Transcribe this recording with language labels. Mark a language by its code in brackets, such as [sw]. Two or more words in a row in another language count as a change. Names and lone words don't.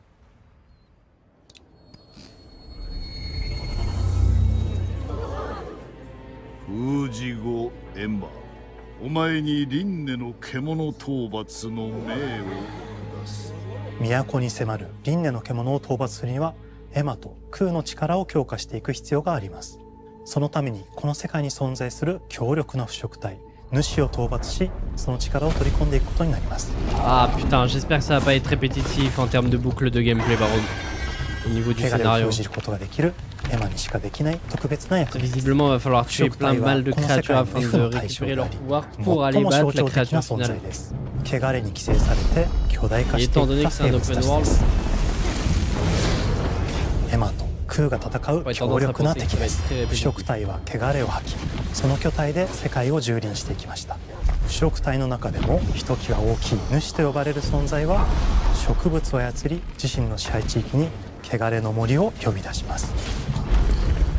[ja] 封じ後エマ、お前に輪廻の獣討伐の命を下す。都に迫る輪廻の獣を討伐するにはエマとクーの力を強化していく必要があります。そのためにこの世界に存在する強力な腐食体主を討伐し、その力を取り込んでいくことになります。 [fr] Ah putain, j'espère que ça va pas être répétitif en termes de boucle de gameplay par contre. Au niveau du scénario. Visiblement, il va falloir tuer plein mal de créatures afin de récupérer leur pouvoir pour aller battre la créature finale. Et étant donné que c'est un open world, [ja] エマとクーが戦う強力な敵です。腐食体は汚れを吐き、その巨体で世界を蹂躙していきました。腐食体の中でもひときわ大きい主と呼ばれる存在は、植物を操り自身の支配地域に汚れの森を呼び出します。